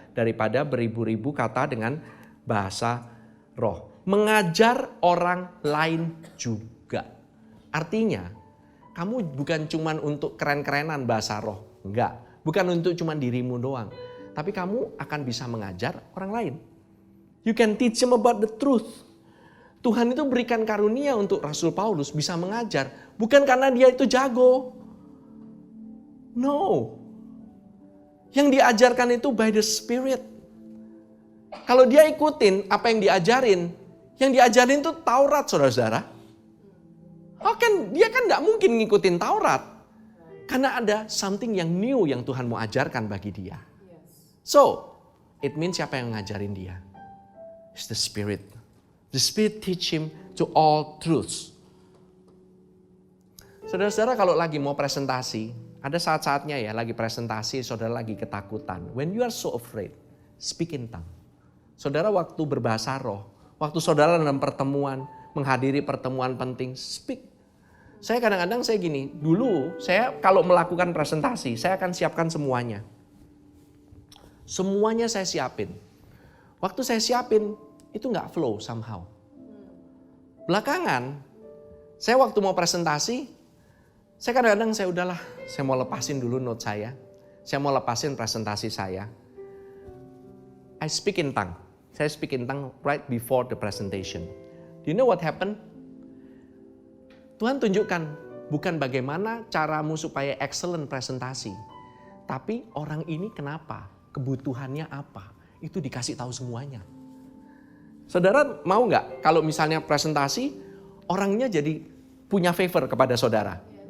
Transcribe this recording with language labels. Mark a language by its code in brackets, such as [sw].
[id] Daripada beribu-ribu kata dengan bahasa roh. Mengajar orang lain juga. Artinya kamu bukan cuma untuk keren-kerenan bahasa roh. Enggak. Bukan untuk cuma dirimu doang. Tapi kamu akan bisa mengajar orang lain. [en] You can teach them about the truth. [id] Tuhan itu berikan karunia untuk Rasul Paulus bisa mengajar. Bukan karena dia itu jago. No. Yang diajarkan itu [en] by the Spirit. [id] Kalau dia ikutin apa yang diajarin itu Taurat saudara-saudara. Dia kan gak mungkin ngikutin Taurat. Karena ada something yang new yang Tuhan mau ajarkan bagi dia. [en] So, it means [id] siapa yang ngajarin dia? [en] It's the Spirit. The Spirit teach him to all truths. [id] Saudara-saudara kalau lagi mau presentasi, ada saat-saatnya ya lagi presentasi, saudara lagi ketakutan. [en] When you are so afraid, speak in tongue. [id] Saudara waktu berbahasa roh, waktu saudara dalam pertemuan, menghadiri pertemuan penting, speak. Saya kadang-kadang saya gini, dulu saya kalau melakukan presentasi, saya akan siapkan semuanya. Semuanya saya siapin. Waktu saya siapin, itu nggak [en] flow somehow. [id] Belakangan, saya waktu mau presentasi, saya kadang-kadang saya mau lepasin dulu note saya mau lepasin presentasi saya. [en] I speak in tongue. Saya speak in tongue right before the presentation. Do you know what happened? [id] Tuhan tunjukkan bukan bagaimana caramu supaya excellent presentasi, tapi orang ini kenapa, kebutuhannya apa, itu dikasih tahu semuanya. Saudara mau nggak kalau misalnya presentasi, orangnya jadi punya favor kepada saudara?